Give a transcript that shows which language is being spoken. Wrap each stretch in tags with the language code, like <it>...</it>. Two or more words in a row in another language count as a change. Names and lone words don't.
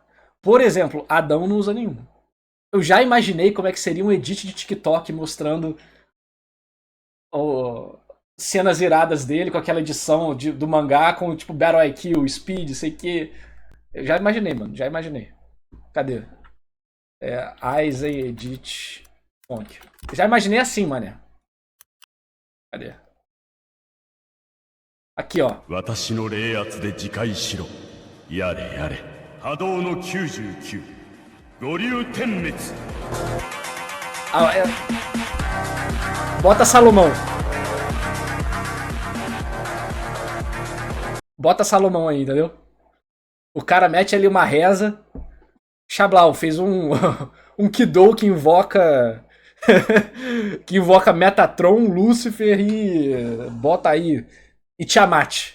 <pt>Por exemplo, Adão não usa nenhum. Eu já imaginei como é que seria um edit de TikTok mostrando cenas iradas dele com aquela edição do mangá com tipo</pt> <en>Battle IQ, Speed,</en> <pt>sei que. Eu já imaginei, mano. Já imaginei. Cadê? Aizen Edit Funk. Já imaginei assim, mané. Cadê? Aqui, ó.</pt> <ja>私の霊圧で自戒しろ。やれやれ。波動の99。五竜点滅。</ja> <pt>Bota Salomão. Bota Salomão aí, entendeu? O cara mete ali uma reza. Xablau fez um Kidou que invoca que invoca Metatron, Lúcifer e bota aí e Tiamat.</pt>